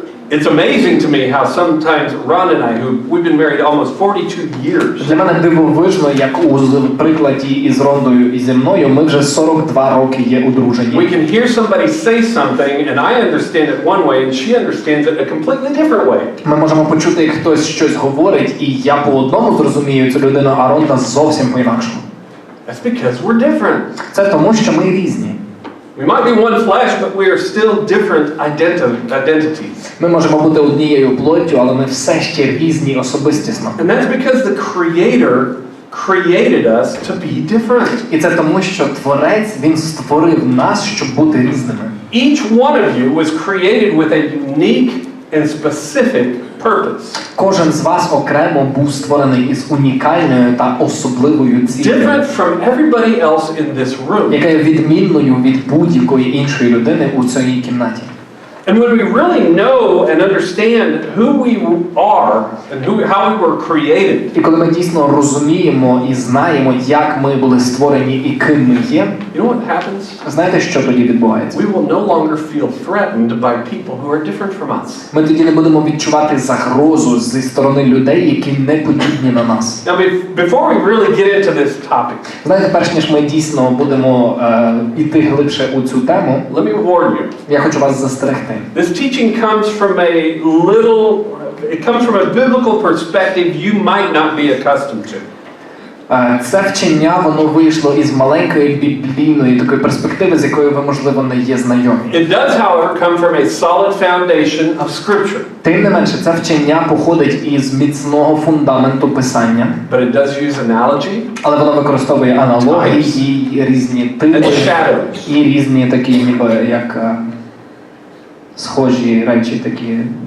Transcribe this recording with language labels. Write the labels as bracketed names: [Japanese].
[English] It's amazing to me how sometimes Ron and I, we've been married almost 42 years. [Ukrainian] Для мене дивовижно, як у прикладі із Рондою і зі мною, ми вже 42 роки є одружені. [English] We can hear somebody say something and I understand it one way and she understands it a completely different way. [Ukrainian] Ми можемо почути, як хтось щось говорить, і я по одному зрозумію цю людину, а Ронда зовсім по-інакшому. [English] That's because we're different. [Ukrainian] Це тому, що ми різні. [English] We might be one flesh, but we are still different identities. [Ukrainian] Ми можемо бути однією плоттю, але ми все ще різні особистісно. [English] And that's because the Creator created us to be different. [Ukrainian] І це тому, що Творець, Він створив нас, щоб бути різними. [English] Each one of you was created with a unique and specific purpose. [Ukrainian] Кожен з вас окремо був створений із унікальною та особливою ціллю, [English] Different from everybody else in this room. [Ukrainian] яка є відмінною від будь-якої іншої людини у цій кімнаті. [English] And when we really know and understand who we are and how we were created. [Ukrainian] І коли ми дійсно розуміємо і знаємо, як ми були створені і ким ми є, [English] You know what happens? [Ukrainian] знаєте, що тоді відбувається? [English] We will no longer feel threatened by people who are different from us. [Ukrainian] Ми тоді не будемо відчувати загрозу зі сторони людей, які не подібні на нас. [English] Now, before we really get into this topic, [Ukrainian] Знаєте, перш ніж ми дійсно будемо іти глибше у цю тему, [English] let me warn you. [Ukrainian] я хочу вас застерегти. [English] This teaching comes from a biblical perspective you might not be accustomed to. [Ukrainian] Це вчення, воно вийшло із маленької біблійної такої перспективи, з якою ви, можливо, не є знайомі. [English] It does, however, come from a solid foundation of Scripture. [Ukrainian] Тим не менше, це вчення походить із міцного фундаменту Писання, [English] But it does use analogy, [Ukrainian] але воно використовує аналогії і різні типи, [English] and shadows. [Ukrainian] і різні такі, ніби як схожі речі, такі